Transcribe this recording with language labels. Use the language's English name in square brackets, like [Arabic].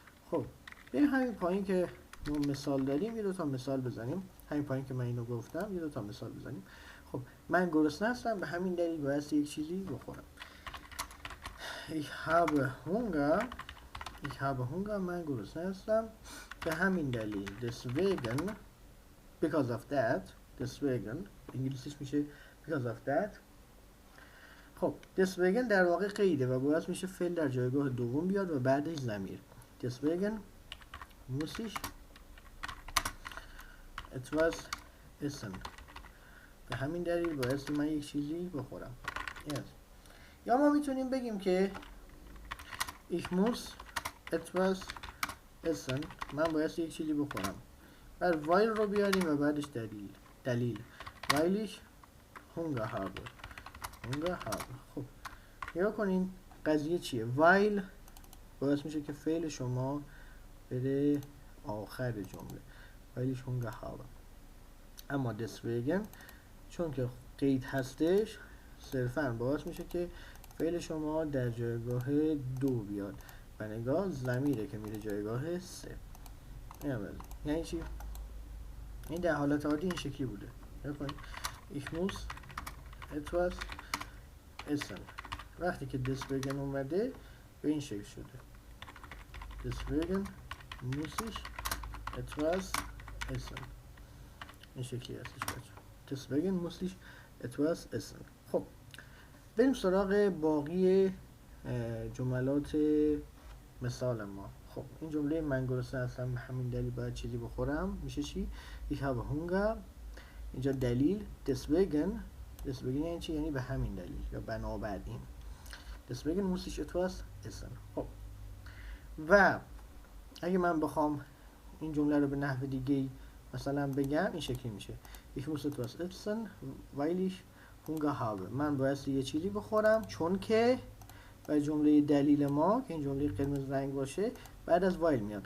[Persian] خب به همین پایین که ما مثال داریم، یه دو تا مثال بزنیم. همین پایین که من اینو گفتم، یه دو تا مثال بزنیم. خب من گرسنه هستم، به همین دلیل باید یک چیزی بخورم. [German] Ich habe Hunger, [Persian] من گرسنه هستم، به همین دلیل. [English] deswegen, because of that, deswegen [Persian] انگلیسیش میشه [English] because of that. [Persian] خب deswegen در واقع قیده و باعث میشه فعل در جایگاه دوم بیاد و بعدش ضمیر. [German] deswegen muss ich etwas essen, [Persian] به همین دلیل باید من یک چیزی بخورم. یا ما میتونیم بگیم که [German] ich muss etwas [Persian] اسن من باید یک چیزی بخورم. بعد وایل رو بیاریم و بعدش دلیل وایلیش هونگا هابه. خب نگاه کنین قضیه چیه. وایل باعث میشه که فعل شما بره آخر جمله. وایلیش هونگا هابه. اما deswegen چون که قید هستش صرفا باعث میشه که فعل شما در جایگاه دو بیاد و نگاه ضمیره که میره جایگاه سه. یعنی چی؟ این در حالت عادی این شکلی بوده. [German] ببینید ich muss etwas essen. [Persian] وقتی که deswegen اومده به این شکل شده. [German] deswegen muss ich etwas essen. [Persian] این شکلی هستش بچه. [German] deswegen muss ich etwas essen. [Persian] خب بریم سراغ باقی جملات مثال ما. خب این جمله من گرسنه هستم به همین دلیل باید چیزی بخورم میشه چی؟ [German] ich habe Hunger. [Persian] اینجا دلیل deswegen یعنی چی؟ یعنی به همین دلیل یا بنابراین. [German] deswegen muss ich etwas essen. [Persian] خب و اگه من بخوام این جمله رو به نحو دیگه مثلا بگم این شکلی میشه [German] ich muss etwas essen weil ich Hunger habe. [Persian] من باید یه چیزی بخورم چون که و جمله دلیل ما که این جمله قرمز رنگ باشه بعد از وایل میاد.